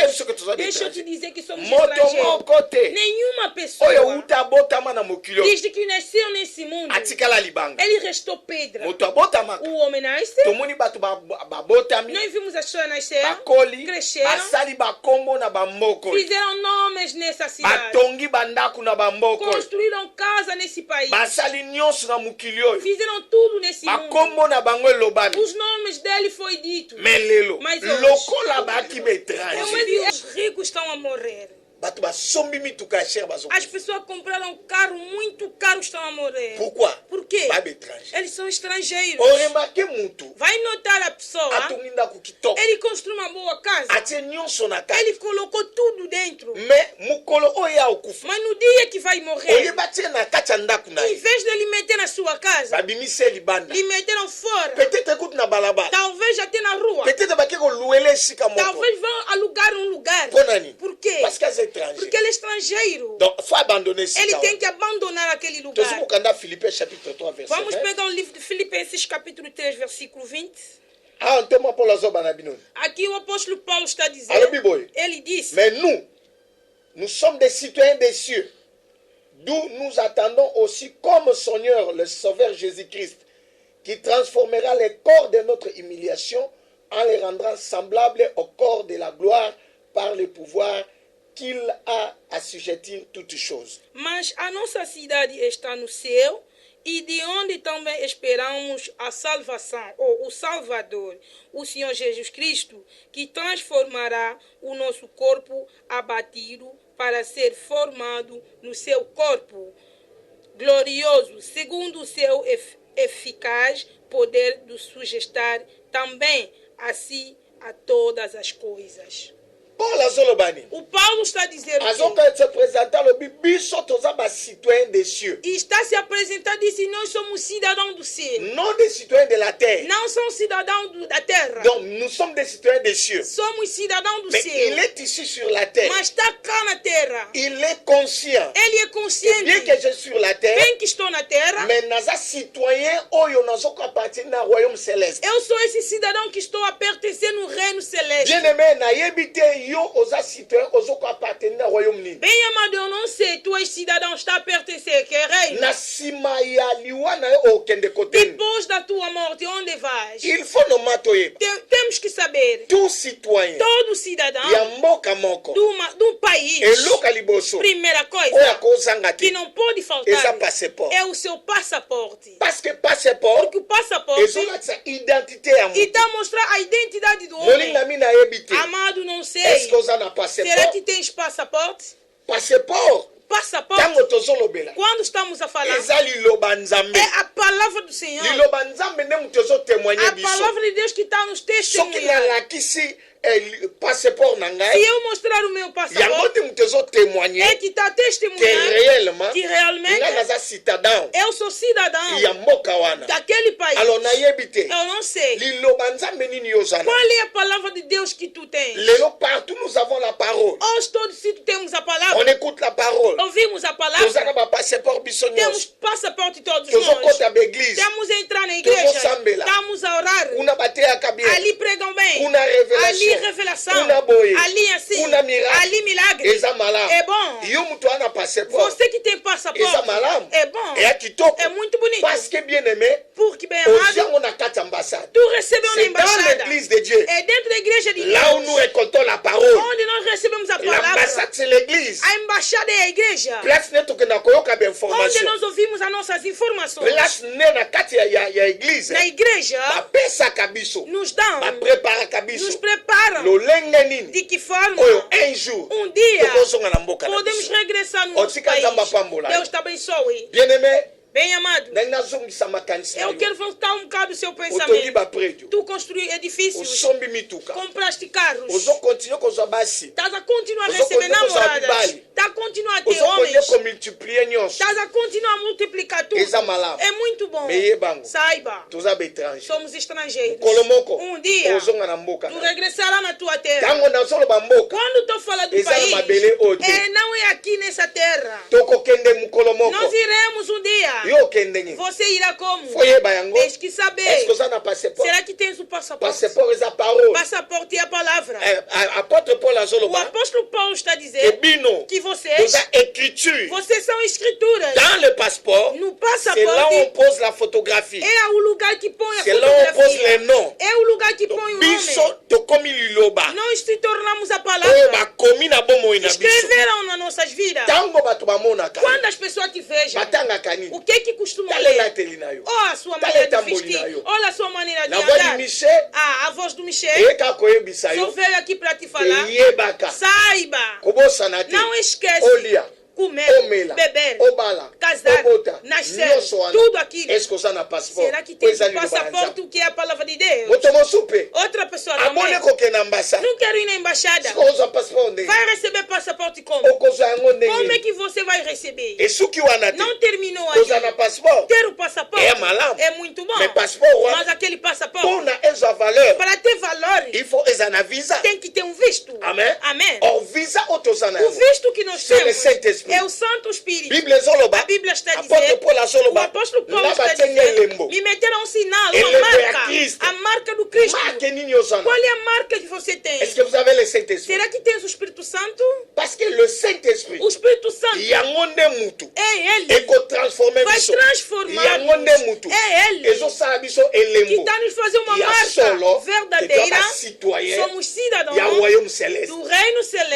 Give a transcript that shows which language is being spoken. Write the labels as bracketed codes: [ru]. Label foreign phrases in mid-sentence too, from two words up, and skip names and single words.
[ln] yebi so que toza ba [pt] Deixa eu te [ln] étranger. [pt] dizer que somos [ln] Moto [pt] estrangeiros. [ln] moko te. [pt] Nenhuma pessoa, [ln] Oyo uta abotama na mokili oyo. [pt] desde que nasceu nesse mundo, [ln] Atikala libanga. [pt] ele restou pedra. [ln] Moto abotamaka. [pt] O homem nasce, [ln] Tomoni bato babotami. [pt] nós vimos as pessoas nascer, [ln] Bakoli. [pt] cresceram, [ln] Basali bakombo na bamboko. [pt] fizeram nomes nessa cidade, [ln] Batongi bandako na bamboko. [pt] construíram casa nesse país, [ln] Basali nyonso na mokili oyo. [pt] fizeram tudo nesse mundo. [ln] Bakombo na bango elobami. [pt] Os nomes dele foi dito. [ln] Mais lelo. [pt] Mas hoje- [ln] Lokola baki ba [pt] Eu [ln] étranger. [pt] vi os ricos estão a morrer. [ln] Bato basombi mituka ya cher bazo. [pt] As pessoas compraram carro muito caro, estão a morrer. [fr] Pourquoi? [pt] Por quê? [ln] Ba étranger. [pt] Eles são estrangeiros. [ln] Oremake mutu. [pt] Vai notar a pessoa, [ln] Atongi ndako kitoko. [pt] ele construiu uma boa casa, [ln] Atie nyonso na kati. [pt] ele colocou tudo dentro. [ln] Mais mokolo oyo ya okufa. [pt] Mas no dia que vai morrer, [ln] Oyeba tie na kati ya ndako na [pt] em [ln] ye. [pt] vez de ele meter na sua casa, [ln] Babimisi ye libanda. [pt] lhe meteram fora. [ln] Peut-être ekuti na balabala. [pt] Talvez até na rua. [ln] Peut-être bake koluela esika moko. [pt] Talvez vão alugar um lugar. [ln] Mpo nani? [pt] Por quê? [fr] Parce que [ln] aza étranger. [pt] Porque ele é estrangeiro. [fr] Donc faut abandonner [pt] Ele [ln] esika [pt] tem [ln] wana. [pt] que abandonar aquele lugar. [ln] Tozi kokanda Philippiens [fr] chapitre 3 verset [pt] Vamos [ln] 20. [pt] pegar o livro de Filipenses, capítulo 3, versículo 20. [ln] Ah, ntema Paulo azoba na bino. [pt] Aqui o apóstolo Paulo está [ln] Alobi [pt] dizendo, [ln] boye. [pt] ele disse, [fr] Mais nous sommes des citoyens des cieux, d'où nous attendons aussi comme Seigneur le Sauveur Jésus-Christ, qui transformera les corps de notre humiliation en les rendant semblables au corps de la gloire par le pouvoir qu'il a assujettir toutes choses. [pt] mas a nossa cidade está no céu, e de onde também esperamos a salvação, ou o Salvador, o Senhor Jesus Cristo, que transformará o nosso corpo abatido para ser formado no seu corpo glorioso, segundo o seu eficaz poder de sugestar também assim a todas as coisas. [ln] Paul azolobani. [pt] O Paulo está dizendo que [ln] Azoka [fr] se présenter le [ln] biso toza ba [fr] citoyen des cieux. [pt] está se apresentando e disse, nós somos cidadãos do céu. [fr] Non des citoyens de la terre. [pt] Não são cidadãos da terra. [fr] Donc nous sommes des citoyens des cieux. [pt] Somos cidadãos do [fr] Mais [pt] céu. [fr] il est ici sur la terre. [pt] Mas está cá na terra. [fr] Il est conscient. [pt] Ele é [fr] Bien [pt] consciente. [fr] que je suis sur la terre, [pt] Bem que estou na terra, [ln] mais naza citoyen oyo nazoko appartenir na [fr] royaume céleste. [pt] eu sou esse cidadão que estou a pertencer no reino celeste. [fr] Bien aimé, [ln] nayebi te yo oza citoyen ozoko [fr] appartenir au royaume [ln] nini. [pt] Bem amado, eu não sei, tu és cidadão, está a pertencer que reino. [ln] Na nsima ya liwa na yo okende kote. [pt] Depois da tua morte, onde vais? [fr] Il faut [ln] no matoye. [pt] Temos que saber. [fr] Tout citoyen. [pt] Todo cidadão [ln] Ya mboka moko. [pt] do país. [ln] Eloka liboso. [pt] Primeira [ln] Oya [pt] coisa [ln] kozanga [pt] que [ln] te. [pt] não pode [ln] Eza [pt] faltar [ln] passeport. [pt] é o seu passaporte. [fr] Parce que passeport [pt] Porque o passaporte [ln] ezolakisa identité ya moto. [pt] está a mostrar a identidade do homem. [ln] Molinga mi nayebi te. [pt] Amado, não sei. [fr] Est-ce que [ln] oza na [pt] Será [ln] passeport? [pt] que tens passaporte? [ln] Passeport. [pt] Passaporte. [ln] Tango tozolobela. [pt] Quando estamos a falar, [ln] Eza liloba nzambe. [pt] é a palavra do Senhor. [ln] Liloba nzambe nde moto ezotémoigne [pt] A [ln] biso. [pt] palavra de Deus que está nos [ln] Soki [pt] testemunhando. [ln] nalakisi passeport na [pt] Se [ln] ngai, [pt] eu mostrar o meu [ln] yango [pt] passaporte, [ln] te moto ezotémoigne [pt] é que está [ln] que [pt] testemunhando [ln] réellement [pt] que [ln] nga [pt] realmente [ln] naza citadin [pt] eu sou cidadão [ln] ya mboka wana. [pt] daquele país. [ln] Alors nayebi te [pt] Eu não sei. [ln] liloba nzambe nini yozana. [pt] Qual é a palavra de Deus que tu tens? [fr] Lelo partout nous avons la parole. [pt] Hoje todos sítios temos a [fr] On [pt] palavra. [fr] écoute la parole. [pt] Ouvimos a [ln] Tozana [pt] palavra. [ln] ba passeport biso [pt] Temos [ln] nyonso. [pt] passaporte todos nós. [ln] Tozokota ba église. [pt] Temos a entrar na igreja. [ln] Tozosambela. [pt] Estamos a orar. [ln] Kuna bateyaka bien. [pt] Ali pregam bem. [ln] Kuna révélation. [pt] Ali revelação. [ln] Kuna boye. [pt] Ali assim. [ln] Kuna miracle. [pt] Ali milagre. [ln] Eza malamu. [pt] É bom. [ln] Yo mutu ana passeport. [pt] Você que tem passaporte. [ln] Eza malamu. [pt] É bom. [ln] Eya kitoko. [pt] É muito bonito. [fr] Parce que bien aimé, [pt] Porque bem amado, [ln] oziango na kati ya ambassade. [pt] tu recebeu na [fr] C'est dans [pt] embaixada. [fr] l'église de Dieu. [pt] É dentro da igreja de [fr] Là où nous [pt] Deus. [fr] récoltons la parole. [pt] Onde nós recebemos a palavra. [fr] L'ambassade c'est l'église. [pt] A embaixada é a igreja. [ln] Place ne tokenda koyoka ba [pt] Onde [ln] information. [pt] nós ouvimos as nossas informações. [ln] Place ne na kati ya église. [pt] Na igreja, [ln] Bapesaka biso. [pt] nos dão, [ln] Bapreparaka [pt] nos [ln] biso. [pt] preparam. [ln] Lolenge nini. [pt] De que forma? [ln] Oyo [fr] un jour. [pt] Dia [ln] tokozonga na mboka na [pt] podemos [ln] biso. [pt] regressar no nosso [ln] Otika [pt] país. [ln] Nzambe apambola. [pt] Deus te abençoe. [fr] Bien aimé, [pt] Bem amado, [ln] ndenge nazongisa makanisi na [pt] eu [ln] yo. [pt] quero voltar bocado do seu [ln] Otongi [pt] pensamento. [ln] baprédio. [pt] Tu construiu edifícios, [ln] Osombi mituka. [pt] compraste carros. [ln] Ozokontinue kozwa basi. [pt] Estás a continuar a [ln] Ozo [pt] receber continua a usar namoradas. [ln] Bibali. [pt] Estás a continuar a ter [ln] Ozokontinue [pt] homens. [ln] komultiplier nyonso. [pt] Estás a continuar a multiplicar tudo. [ln] Eza malamu. [pt] É muito bom. [ln] Meye bango. [pt] Saiba, [ln] Toza baétranger. [pt] somos estrangeiros. [ln] Kolomoko. [pt] Dia, [ln] Ozonga na mboka. [pt] tu regressarás na tua terra. [ln] Tango nazoloba mboka. [pt] Quando tu fala do [ln] Eza na [pt] país, [ln] mabele oyo te. [pt] não é aqui nessa terra. [ln] Tokokende mukolo moko. [pt] Nós iremos um dia. [ln] Yo okende nini. [pt] Você irá como? [ln] Foyeba yango. [pt] Tens que [ln] Est-ce [pt] saber. [ln] que oza na passeport? [pt] Será que tens o passaporte? [ln] Passeport eza parole. [pt] Passaporte é a palavra. [ln] Apôtre Paul [pt] O [ln] azoloba. [pt] apóstolo Paulo está [ln] Que [pt] dizendo [ln] bino. [pt] que vocês, [ln] Toza écriture. [pt] vocês são escrituras. [fr] Dans le passeport, [pt] No [fr] c'est là où on [pt] passaporte [fr] pose la photographie. [pt] é o lugar que põe a [fr] C'est là où on pose les [pt] fotografia. [fr] noms. [pt] É o lugar que põe o [ln] Biso [pt] nome. [ln] tokomi liloba. [pt] Nós se tornamos a [ln] Oyo [pt] palavra. [ln] bakomi na bomoi na biso. [pt] Escreveram nas nossas vidas. [ln] Tango bato bamonaka. [pt] Quando as pessoas te vejam, [ln] Batangaka nini. [pt] o que é que costumam [ln] Tala [pt] ler? [ln] elateli na yo. [pt] Olha a sua [ln] Tala [pt] maneira de [ln] etamboli [pt] vestir. [ln] na yo. [pt] Olha a sua maneira de [fr] La voix du [pt] andar. [fr] Michel, [pt] A voz do Michel [ln] eyeka koyebisa [pt] só [ln] yo. [pt] veio aqui para te falar. [ln] Eyebaka. [pt] Saiba, [ln] Kobosana te. [pt] não esquece. [ln] Olia. [pt] Comer, [ln] Omela. [pt] beber, [ln] Obala. [pt] casar, [ln] Obota. [pt] nascer, [ln] Nyonso wana. [pt] tudo aquilo. [fr] Est-ce que [ln] oza na passeport? [pt] Será que tem [ln] Oyo eza [pt] o [ln] liloba ya [pt] passaporte, [ln] Nzambe. [pt] o que é a palavra de Deus? [ln] Moto mosusu mpe [pt] Outra pessoa [ln] abone [pt] também. [ln] kokende na ambassade. [pt] Não quero ir na embaixada. [ln] Siko ozwa passeport ndenge. [pt] Vai receber passaporte como? [ln] Okozwa yango [pt] Como é [ln] ndenge. [pt] que você vai receber? [ln] Esuki wana te. [pt] Não terminou [ln] Kozwa na [pt] aí. [ln] passeport. [pt] Ter o passaporte [ln] É malamu. [pt] é muito bom. [ln] Mais passeport wana [pt] Mas aquele passaporte, [ln] mpona ezwa valeur. [pt] para ter valor, [fr] Il faut [ln] eza na visa. [pt] tem que ter um visto. [ln] Amen. [pt] Amém. [ln] Or visa oyo toza na [pt] O [ln] yango. [pt] visto que nós [fr] C'est le [pt] temos [fr] Saint-Esprit. [pt] é o Santo Espírito. [ln] Bible ezoloba. [pt] A Bíblia está [ln] Apôtre [pt] dizendo, [ln] Paul [pt] o [ln] azoloba. [pt] apóstolo Paulo [ln] Nga [pt] está [ln] batienge [pt] dizendo, [ln] elembo. [pt] me meteram um sinal, [ln] Elembo [pt] uma [ln] ya [pt] marca, [ln] Cristo. [pt] a marca do Cristo. [ln] Marque nini ozana. [pt] Qual é a marca que você tem? [fr] Est-ce que vous avez le Saint-Esprit? [pt] Será que tens o Espírito Santo? [fr] Parce que le Saint-Esprit, [pt] O Espírito Santo [ln] yango nde mutu. [pt] é Ele. [ln] Ekotransforme [pt] Vai [ln] biso. [pt] transformar. [ln] Yango nde mutu. [pt] É Ele [ln] Ezosala biso [pt] que [ln] elembo. [pt] está nos fazer uma [ln] Ya [pt] marca [ln] solo. [pt] verdadeira. [ln] Etwa citoyen. [pt] Somos cidadãos [ln] Ya [fr] royaume céleste. [pt] do reino celeste.